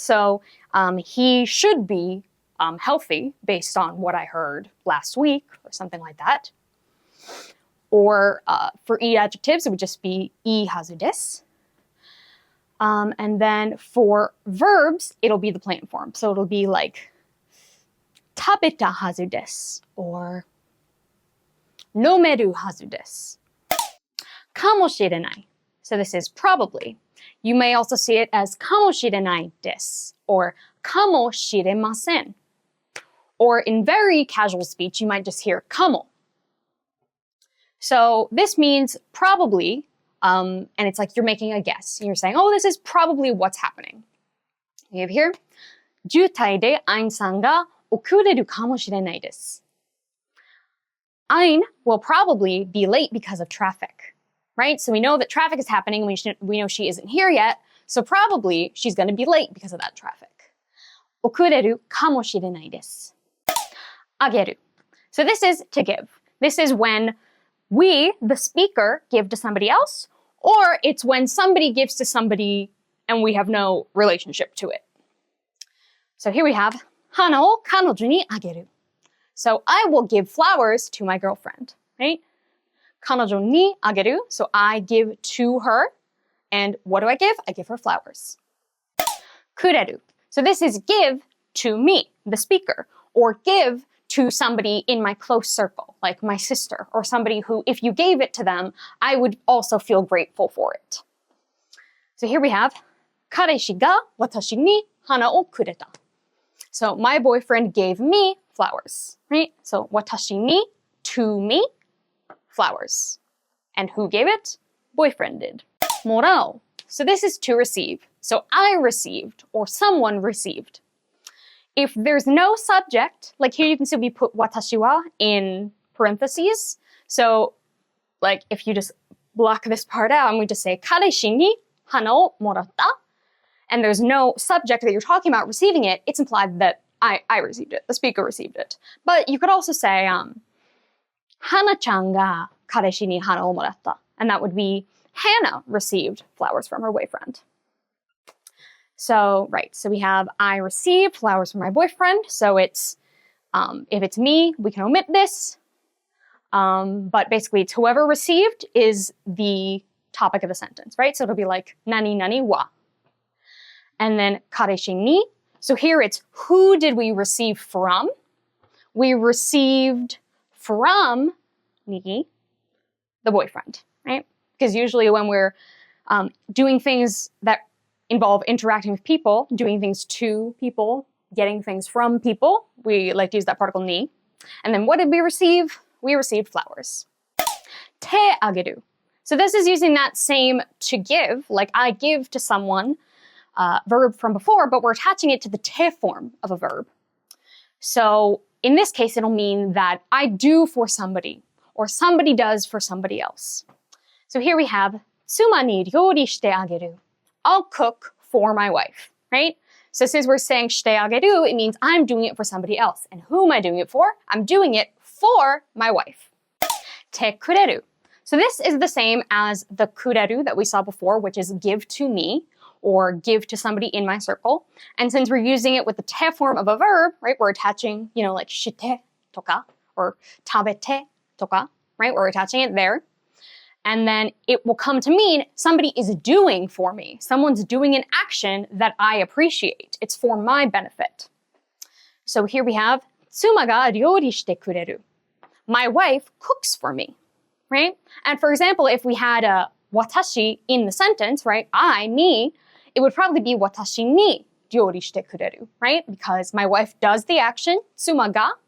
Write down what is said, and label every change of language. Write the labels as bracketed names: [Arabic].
[English] So he should be healthy based on what I heard last week or something like that. Or for e adjectives, it would just be ii hazu desu. And then for verbs, it'll be the plain form. So it'll be like [Japanese] 食べたはずです [English] or [Japanese] 飲めるはずです かもしれない [English] So this is probably. You may also see it as [Japanese] かもしれないです [English] or [Japanese] かもしれません [English] Or in very casual speech, you might just hear [Japanese] かも [English] So this means probably, and it's like you're making a guess. You're saying, oh, this is probably what's happening. You have here, [Japanese] 渋滞でアインさんが遅れるかもしれないです. [English] Ain will probably be late because of traffic, right? So we know that traffic is happening and we know she isn't here yet. So probably she's going to be late because of that traffic. [Japanese] 遅れるかもしれないです. あげる. [English] So this is to give. This is when we, the speaker, give to somebody else, or it's when somebody gives to somebody and we have no relationship to it. So here we have [Japanese] 花を彼女にあげる. [English] So I will give flowers to my girlfriend, right? [Japanese] 彼女にあげる. [English] So I give to her. And what do I give? I give her flowers. [Japanese] くれる. [English] So this is give to me, the speaker, or give to somebody in my close circle, like my sister, or somebody who, if you gave it to them, I would also feel grateful for it. So here we have [Japanese] 彼氏が私に花をくれた. [English] So my boyfriend gave me flowers, right? So [Japanese] 私に [English] to me, flowers. And who gave it? Boyfriend did. [Japanese] もらう. [English] So this is to receive. So I received or someone received. If there's no subject, like here you can see we put [Japanese] 私は [English] in parentheses. So like if you just block this part out and we just say [Japanese] 彼氏に花をもらった. [English] And there's no subject that you're talking about receiving it, it's implied that I received it, the speaker received it. But you could also say, [Japanese] 花ちゃんが彼氏に花をもらった. [English] And that would be Hannah received flowers from her boyfriend. So, right, so we have I received flowers from my boyfriend. So it's, if it's me, we can omit this. But basically, it's whoever received is the topic of the sentence, right? So it'll be like, [Japanese] 何々は. [English] And then [Japanese] 彼氏に. [English] So here it's who did we receive from? We received from me, the boyfriend, right? Because usually when we're doing things that involve interacting with people, doing things to people, getting things from people, we like to use that particle ni. And then what did we receive? We received flowers. [Japanese] 手あげる. [English] So this is using that same to give, like I give to someone, verb from before, but we're attaching it to the te form of a verb. So in this case, it'll mean that I do for somebody, or somebody does for somebody else. So here we have [Japanese] 妻に料理してあげる. [English] I'll cook for my wife, right? So since we're saying [Japanese] してあげる, [English] it means I'm doing it for somebody else. And who am I doing it for? I'm doing it for my wife. [Japanese] てくれる. [English] So this is the same as the [Japanese] くれる [English] that we saw before, which is give to me, or give to somebody in my circle. And since we're using it with the te form of a verb, right, we're attaching, like [Japanese] して とか, [English] or [Japanese] 食べて とか, [English] right? We're attaching it there. And then it will come to mean somebody is doing for me. Someone's doing an action that I appreciate. It's for my benefit. So here we have [Japanese] 妻が料理してくれる. [English] My wife cooks for me, right? And for example, if we had a 私 in the sentence, right? I, me, it would probably be [Japanese] 私に料理してくれる, [English] right? Because my wife does the action, [Japanese] 妻が